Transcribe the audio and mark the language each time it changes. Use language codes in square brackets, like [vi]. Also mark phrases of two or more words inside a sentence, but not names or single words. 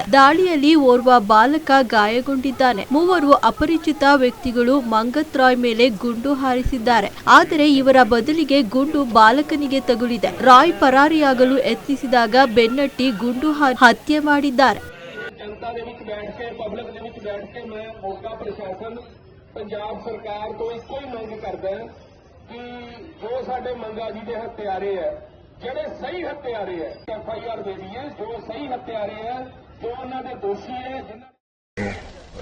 [kn] ದಾಳಿಯಲ್ಲಿ ಓರ್ವ ಬಾಲಕ ಗಾಯಗೊಂಡಿದ್ದಾನೆ. 3 ಅಪರಿಚಿತ ವ್ಯಕ್ತಿಗಳು ಮಂಗತ್ ರಾಯ್ ಮೇಲೆ ಗುಂಡು ಹಾರಿಸಿದ್ದಾರೆ. ಆದರೆ ಇವರ ಬದಲಿಗೆ ಗುಂಡು ಬಾಲಕನಿಗೆ ತಗುಲಿದೆ. ರಾಯ್ ಪರಾರಿಯಾಗಲು ಯತ್ನಿಸಿದಾಗ ಬೆನ್ನಟ್ಟಿ ಗುಂಡು ಹತ್ಯೆ ಮಾಡಿದ್ದಾರೆ. [pa] ਕਿ ਜੋ ਸਾਡੇ ਮੰਗਾ ਜੀ ਦੇ ਹੱਤਿਆਰੇ ਹੈ ਜਿਹੜੇ ਸਹੀ ਹੱਤਿਆਰੇ ਹੈ FIR ਦੇ ਦਈਏ ਜੋ ਸਹੀ ਹੱਤਿਆਰੇ ਹੈ ਜੋ ਉਹਨਾਂ ਦੇ ਦੋਸ਼ੀ ਹੈ ਜਿਨ੍ਹਾਂ